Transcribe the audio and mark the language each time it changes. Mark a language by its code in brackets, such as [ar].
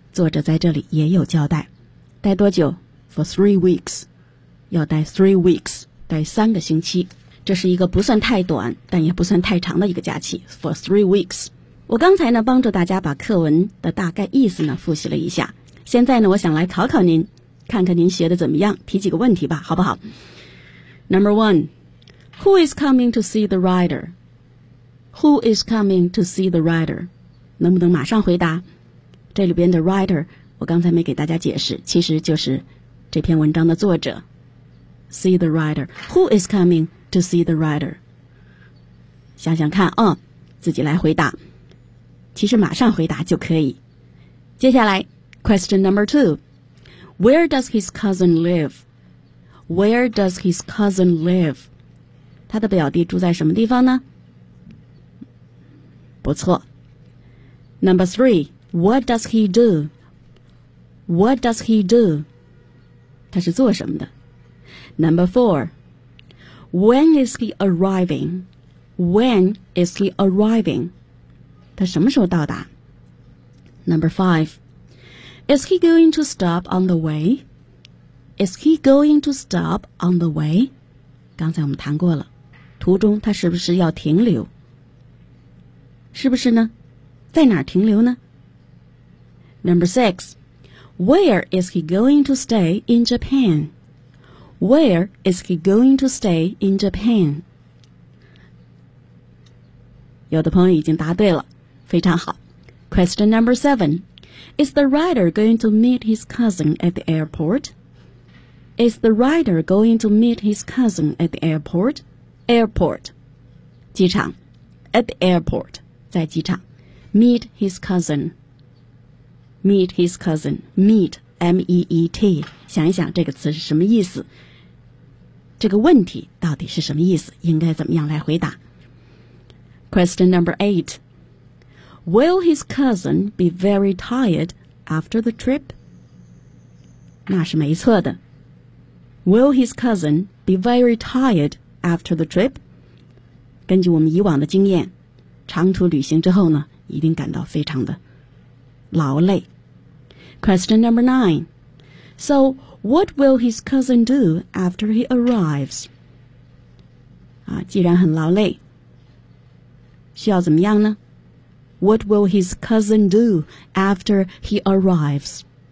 [zh] 作者在这里也有交代，待多久 [en] for 3 weeks， [zh] 要待 3 weeks， 待三个星期，这是一个不算太短但也不算太长的一个假期 for 3 weeks。我刚才呢帮助大家把课文的大概意思呢复习了一下，现在呢我想来考考您，看看您学的怎么样，提几个问题吧，好不好？ [en] Number one， Who is coming to see the rider？ Who is coming to see the rider？ [zh] 能不能马上回答？这里边的 rider 我刚才没给大家解释，其实就是这篇文章的作者。 [en] See the rider， Who is comingTo see the rider， [zh] 想想看啊、自己来回答，其实马上回答就可以。接下来 [en] ，Question number two， Where does his cousin live？ Where does his cousin live？ [zh] 他的表弟住在什么地方呢？不错。 [en] Number three， What does he do？ What does he do？ [zh] 他是做什么的 [en] ？Number four。 When is he arriving? When is he arriving? [zh] 他什么时候到达？ [en] Number five. Is he going to stop on the way? Is he going to stop on the way? [zh] 刚才我们谈过了，途中他是不是要停留？是不是呢？在哪儿停留呢？ [en] Number six. Where is he going to stay in Japan? Where is he going to stay in Japan? [zh] 有的朋友已经答对了，非常好。 [en] Question number seven. Is the rider going to meet his cousin at the airport? Is the rider going to meet his cousin at the airport? Airport. 机场。At the airport. 在机场。 Meet his cousin. Meet his cousin. Meet. M-E-E-T. [zh] 想一想这个词是什么意思。这个问题到底是什么意思？应该怎么样来回答 ？ [en] Question number eight. Will his cousin be very tired after the trip? [zh] 那是没错的。 [en] Will his cousin be very tired after the trip? [zh] 根据我们以往的经验，长途旅行之后呢，一定感到非常的劳累。 [en] Question number nine. So. What will his cousin do after he arrives? [zh] 既然很劳累，需要怎么样呢？ [en] What will his cousin do after he arrives?